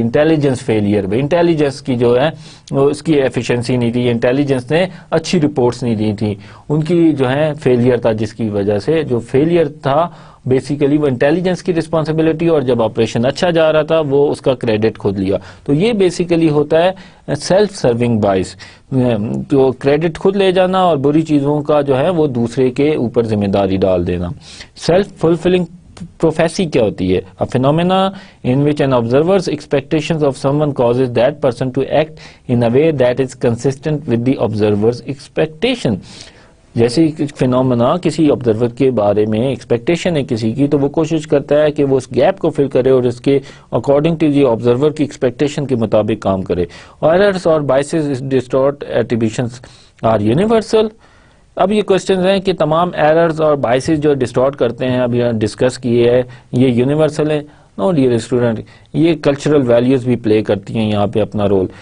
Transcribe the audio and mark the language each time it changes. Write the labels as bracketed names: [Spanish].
[Urdu] Intelligence failure میں intelligence کی جو ہے اس کی ایفیشنسی نہیں تھی, انٹیلیجنس نے اچھی رپورٹس نہیں دی تھی, ان کی جو ہے فیلئر تھا, جس کی وجہ سے جو فیلئر تھا بیسیکلی وہ انٹیلیجنس کی رسپانسبلٹی, اور جب آپریشن اچھا جا رہا تھا وہ اس کا کریڈٹ خود لیا. تو یہ بیسیکلی ہوتا ہے سیلف سرونگ بائس, تو کریڈٹ خود لے جانا اور بری چیزوں کا جو ہے وہ دوسرے کے اوپر ذمہ داری ڈال دینا. سیلف فلفلنگ پروفیسی کیا ہوتی ہے؟ [English] A phenomena in which an observer's expectations of someone causes that person to act in a way that is consistent with the observer's expectation. [Urdu] جیسے فینومنا کسی آبزرور کے بارے میں ایکسپیکٹیشن ہے کسی کی, تو وہ کوشش کرتا ہے کہ وہ اس گیپ کو فل کرے اور اس کے اکارڈنگ ٹو دی آبزرور کی ایکسپیکٹیشن کے مطابق کام کرے. [English] Errors اور biases distort attributions are universal. [Urdu] اب یہ کوشچنز ہیں کہ تمام ایررز اور بائسز جو ڈسٹورٹ کرتے ہیں, ابھی ڈسکس کیے ہیں, یہ یونیورسل ہیں؟ نو ڈیئر اسٹوڈنٹ, یہ کلچرل ویلیوز بھی پلے کرتی ہیں یہاں پہ اپنا رول.